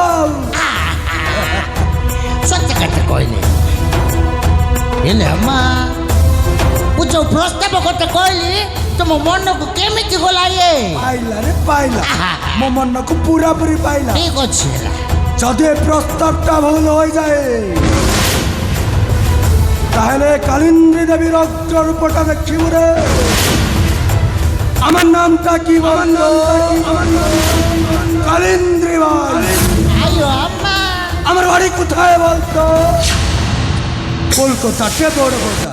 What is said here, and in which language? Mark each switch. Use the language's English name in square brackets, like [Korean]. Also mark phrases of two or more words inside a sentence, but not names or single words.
[Odia] ସତ କଥା କହିଲେ। ହେଲେ ଆମା, ମୁଁ ଯୋଉ ପ୍ରସ୍ତାବ କଥା କହିଲି ତମ ମନକୁ କେମିତି ଗଲା? ପାଇଲା ରେ ପାଇଲା, ମୋ ମନକୁ ପୁରା ପୁରି ପାଇଲା। ଠିକ ଅଛି ହେଲା। ଯଦି ଏ ପ୍ରସ୍ତାବଟା ଭୁଲ ହୋଇଯାଏ [Bangla] তাহলে কালিন্দী দেবীর অগ্র রূপটা দেখিব রে। আমার নামটা কি বললো? কালিন্দী বাই। আমার বাড়ি কোথায় বলতো? কলকাতাতে বড় বাজার।